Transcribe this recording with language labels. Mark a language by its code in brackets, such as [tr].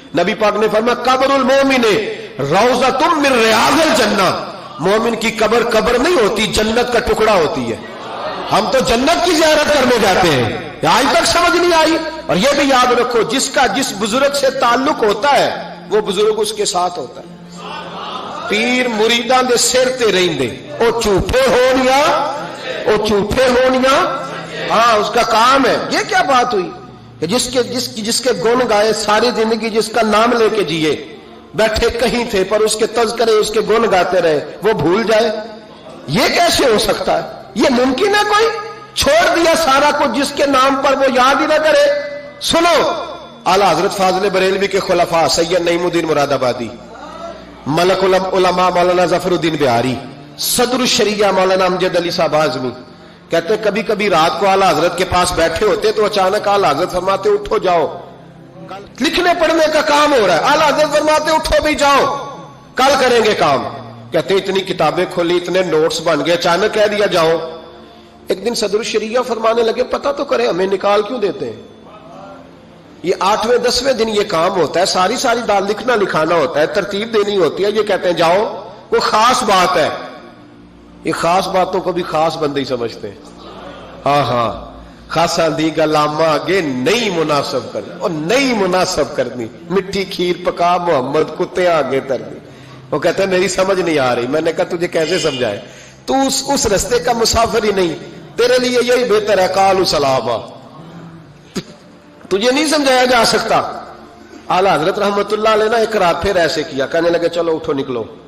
[ur] نبی پاک نے فرمایا [ar] قبر المومن روضۃ من ریاض الجنہ. [ur] مومن کی قبر قبر نہیں ہوتی، جنت کا ٹکڑا ہوتی ہے. ہم تو جنت کی زیارت کرنے جاتے ہیں، آج تک سمجھ نہیں آئی. اور یہ بھی یاد رکھو جس کا جس بزرگ سے تعلق ہوتا ہے وہ بزرگ اس کے ساتھ ہوتا ہے. [pa] پیر مریداں دے سر تے رہندے، او جھوٹے ہونیا او جھوٹے ہونیا، [ur] ہاں اس کا کام ہے. یہ کیا بات ہوئی کہ جس کے گن گائے ساری زندگی، جس کا نام لے کے جیے، بیٹھے کہیں تھے پر اس کے تذکرے اس کے گن گاتے رہے، وہ بھول جائے؟ یہ کیسے ہو سکتا ہے؟ یہ ممکن ہے؟ کوئی چھوڑ دیا سارا کچھ جس کے نام پر وہ یاد ہی نہ کرے. سنو اعلیٰ حضرت فاضل بریلوی کے خلفاء سید نعیم الدین مراد آبادی، ملک العلماء مولانا ظفر الدین بہاری، صدر الشریعہ مولانا امجد علی صاحب اعظمی کہتے کبھی کبھی رات کو اعلیٰ حضرت کے پاس بیٹھے ہوتے تو اچانک اعلیٰ حضرت فرماتے اٹھو جاؤ، لکھنے پڑھنے کا کام ہو رہا ہے. اعلیٰ حضرت فرماتے اٹھو بھی جاؤ، کل کریں گے کام. کہتے اتنی کتابیں کھولی، اتنے نوٹس بن گئے، اچانک کہہ دیا جاؤ. ایک دن صدر الشریعہ فرمانے لگے پتہ تو کریں ہمیں نکال کیوں دیتے ہیں؟ یہ 8ویں 10ویں دن یہ کام ہوتا ہے، ساری دال لکھنا لکھانا ہوتا ہے، ترتیب دینی ہوتی ہے. یہ کہتے ہیں جاؤ، وہ خاص بات ہے. یہ خاص باتوں کو بھی خاص بندے ہی سمجھتے ہیں. [pa] ہاں خاصا دی گلامہ آگے نہیں مناسب کرنی، اور نہیں مناسب کرنی. مٹھی کھیر پکا محمد کتے آگے ترنی. [ur] وہ کہتے ہیں میری سمجھ نہیں آ رہی. میں نے کہا تجھے کیسے سمجھائے؟ تو اس رستے کا مسافر ہی نہیں، تیرے لیے یہی بہتر ہے [ar] قالوا سلاما. [ur] تجھے نہیں سمجھایا جا سکتا. اعلیٰ حضرت رحمت اللہ علیہ نے ایک رات پھر ایسے کیا، کہنے لگے چلو اٹھو نکلو.